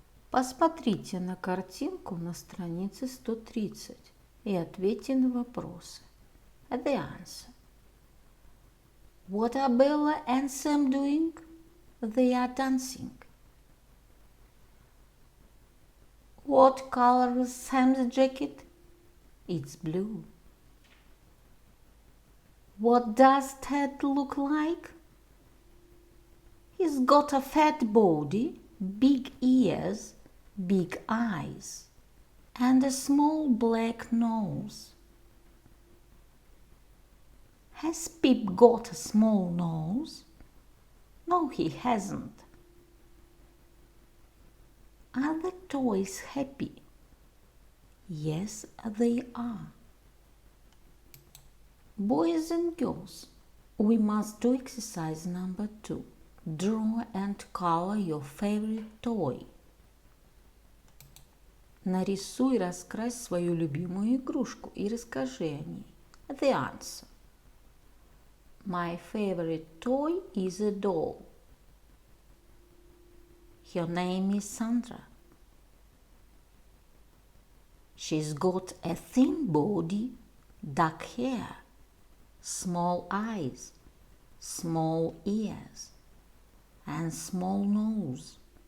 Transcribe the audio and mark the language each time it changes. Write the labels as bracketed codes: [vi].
[ru] Посмотрите на картинку на странице 130 и ответьте на вопросы. [en] The answer. What are Bella and Sam doing? They are dancing. What color is Sam's jacket? It's blue. What does Ted look like? He's got a fat body, big ears, big eyes, and a small black nose. Has Pip got a small nose? No, he hasn't. Are the toys happy? Yes, they are. Boys and girls, we must do exercise number 2. Draw and color your favorite toy. [ru] Нарисуй, раскрась свою любимую игрушку и расскажи о ней. [en] The answer. My favorite toy is a doll. Her name is Sandra. She's got a thin body, dark hair, small eyes, small ears, and small nose.